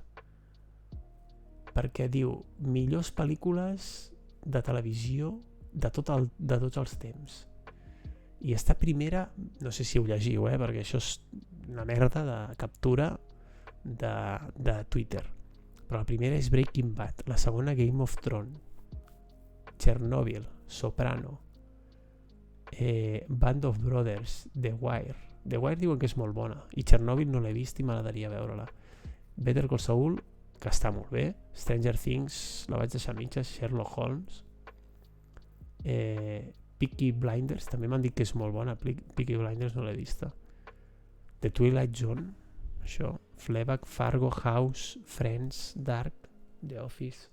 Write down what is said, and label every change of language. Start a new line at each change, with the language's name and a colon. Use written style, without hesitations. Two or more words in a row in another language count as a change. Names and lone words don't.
Catalan: Perquè diu, millors pel·lícules de televisió de tots els temps. I esta primera, no sé si ho llegiu, perquè això és una merda de captura de Twitter. Però la primera és Breaking Bad, la segona Game of Thrones, Chernobyl, Soprano, Band of Brothers, The Wire. The Wire diuen que és molt bona, i Chernobyl no l'he vist i m'agradaria veure-la. Better Call Saul, que està molt bé. Stranger Things, la vaig deixar a mitges. Sherlock Holmes, Peaky Blinders, també m'han dit que és molt bona. Peaky Blinders no l'he vista. The Twilight Zone, això, Fleabag, Fargo, House, Friends, Dark, The Office.